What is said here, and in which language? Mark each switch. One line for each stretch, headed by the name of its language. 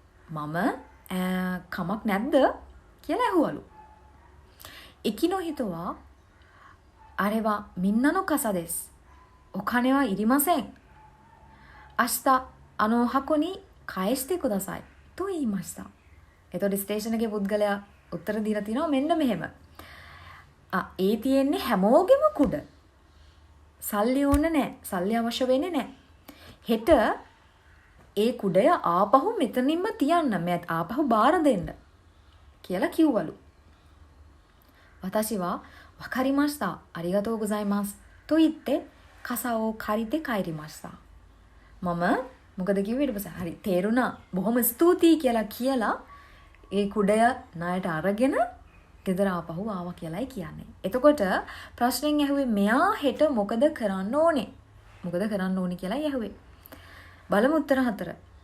Sinhala: මම කමක් නැද්ද කියලා ඇහුවලු.
Japanese: 駅の人はあれはみんなの傘です。お金はいりません。明日箱に返してくださいと言いました.
Sinhala: එතකොට ස්ටේෂන් එකේ පුද්ගලයා උත්තර දීලා තිනවා මෙන්න මෙහෙම. ඒ තියෙන්නේ හැමෝගෙම කුඩ. සල්ලි ඕන නැහැ. සල්ලි අවශ්‍ය වෙන්නේ නැහැ. හෙට ඒ කුඩය ආපහු මෙතනින්ම තියන්න. මම ආපහු බාර දෙන්න කියලා කිව්වලු.
Japanese: 私はわかりました。ありがとうございます。と言って傘を借りて帰りました.
Sinhala: මම මොකද කිව්වේ ඊට පස්සේ හරි තේරුණා. බොහොම ස්තුතියි කියලා ඒ කුඩය ණයට අරගෙන ගෙදර ආපහු ආවා කියලායි කියන්නේ. එතකොට ප්‍රශ්නෙන් ඇහුවේ මෙයා හෙට මොකද කරන්න ඕනේ? මොකද කරන්න ඕනේ කියලායි ඇහුවේ. බලමු උත්තර 4.